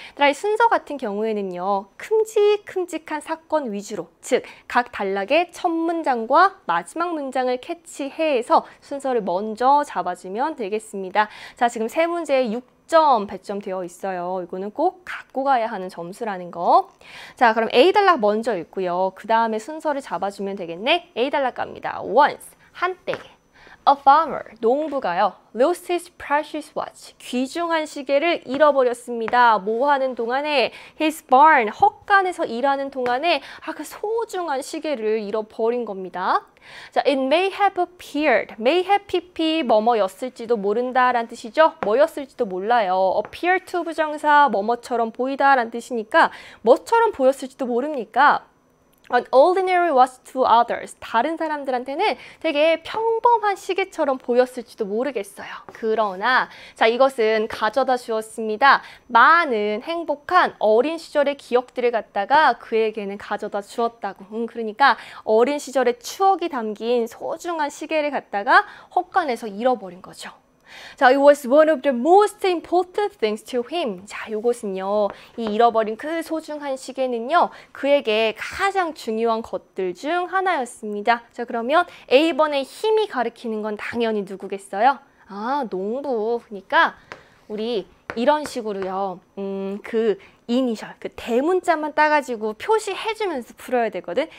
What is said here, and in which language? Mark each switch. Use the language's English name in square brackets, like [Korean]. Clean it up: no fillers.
[Korean] 이 순서 같은 경우에는요. 큼직큼직한 사건 위주로, 즉 각 단락의 첫 문장과 마지막 문장을 캐치해서 순서를 먼저 잡아주면 되겠습니다. 자, 지금 세 문제에 6점 배점되어 있어요. 이거는 꼭 갖고 가야 하는 점수라는 거. 자, 그럼 A 단락 먼저 읽고요. 그 다음에 순서를 잡아주면 되겠네. A 단락 갑니다. Once, 한때. [English] A farmer, [Korean] 농부가요. [English] Lost his precious watch, [Korean] 귀중한 시계를 잃어버렸습니다. 뭐 하는 동안에? [English] His barn, [Korean] 헛간에서 일하는 동안에 그 소중한 시계를 잃어버린 겁니다. [English] 자, it may have appeared, may have pp [Korean] 뭐뭐였을지도 모른다 라는 뜻이죠. 뭐였을지도 몰라요. appear to 부정사 뭐뭐처럼 보이다 라는 뜻이니까 뭐처럼 보였을지도 모릅니까? [English] An ordinary watch to others. [Korean] 다른 사람들한테는 되게 평범한 시계처럼 보였을지도 모르겠어요. 그러나 자, 이것은 가져다 주었습니다. 많은 행복한 어린 시절의 기억들을 갖다가 그에게는 가져다 주었다고. 그러니까 어린 시절의 추억이 담긴 소중한 시계를 갖다가 헛간에서 잃어버린 거죠. [English] 자, it was one of the most important things to him. [Korean] 자, 이것은요, 이 잃어버린 그 소중한 시계는요, 그에게 가장 중요한 것들 중 하나였습니다. 자, 그러면 A번의 힘이 가리키는 건 당연히 누구겠어요? 아, 농부. 그러니까 우리 이런 식으로요, 그 이니셜, 그 대문자만 따가지고 표시해주면서 풀어야 되거든.